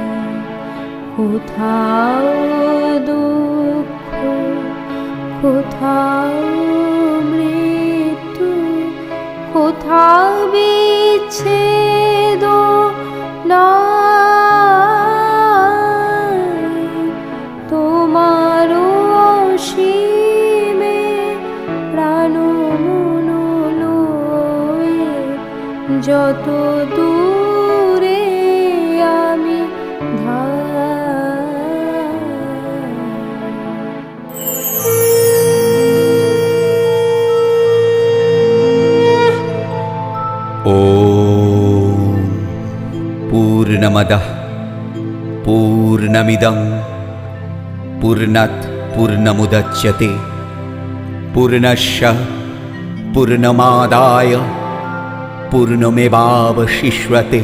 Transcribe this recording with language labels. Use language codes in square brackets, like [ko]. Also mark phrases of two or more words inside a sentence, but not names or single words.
[bn] কোথাও দুঃখ, কোথাও মৃত্যু, কোথাও বিচ্ছেদ নাই। তোমার অসীমে প্রাণ মন লয়ে যত দূরে আমি [sa] ॐ पूर्णमदः पूर्णमिदं पूर्णात् पूर्णमुदच्यते पूर्णस्य पूर्णमादाय पूर्णमेवावशिष्यते।